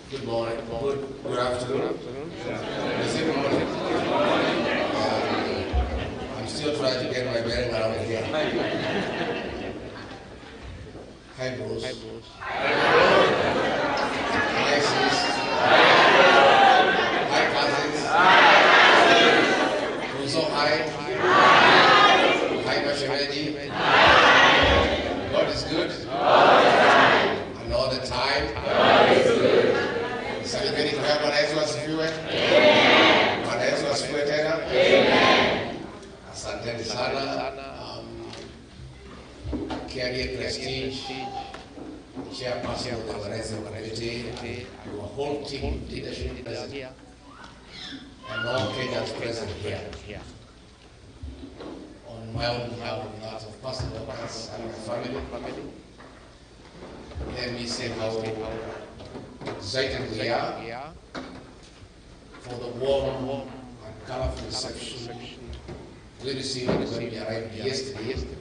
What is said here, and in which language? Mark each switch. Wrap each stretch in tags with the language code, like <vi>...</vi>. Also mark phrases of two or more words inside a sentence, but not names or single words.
<en>morning. Good afternoon. Good morning. I'm still trying to get my bearing around here. Hi, bros. Hi, bros. Hi, sis. Hi, cousins. Also, hi. Hi, Mashamedi. God is good. And all the time.</en> <sw>Celebrating kwa Bwana Yesu asifiwe. Bwana Yesu asifiwe tena. Asanteni sana.</sw> <en>Carry prestige. Chairperson of the organizing committee, your whole team, leadership present here, and all Kenyans present here. On my own behalf, on behalf of personal workers and my family, let me say how excited we are for the warm and colorful reception we received when we arrived yesterday.</en>